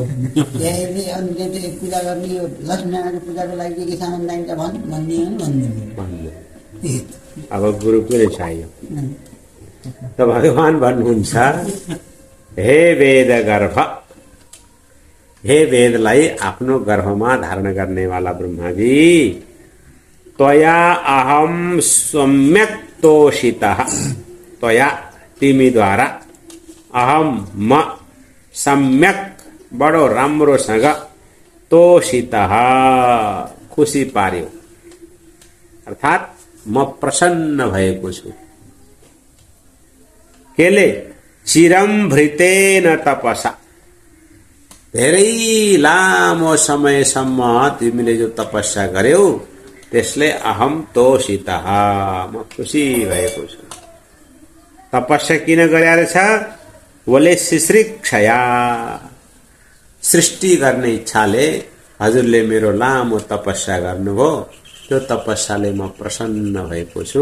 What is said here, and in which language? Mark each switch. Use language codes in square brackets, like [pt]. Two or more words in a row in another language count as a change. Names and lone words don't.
[ne] पूजा गर्ने यो लक्ष्मीनारायणको पूजाको लागि के सामान चाहिन्छ भनिदिनु। अब गुरु किन चाहियो त? भगवान भन्नुहुन्छ, हे वेद गर्भ, हे वेदलाई आफ्नो गर्भमा धारण गर्नेवाला ब्रह्माजी, [sa] त्वया अहम सम्यक तोषितः, [ne] त्वया तिमीद्वारा, अहम म सम्यक बडो राम्रोसँग, तोषितः खुसी पार्यो, अर्थात् म प्रसन्न भएको छु। केले? [sa] चिरम भृतेन तपसा, [ne] धेरै लामो समयसम्म तिमीले जो तपस्या गर्यौ त्यसले [sa] अहम तोषितः, [ne] म खुसी भएको छु। तपस्या किन गर्या रहेछ? [sa] वले शिश्रिक्षया, [ne] सृष्टि गर्ने इच्छाले हजुरले मेरो लामो तपस्या गर्नुभयो, त्यो तपस्याले म प्रसन्न भएको छु।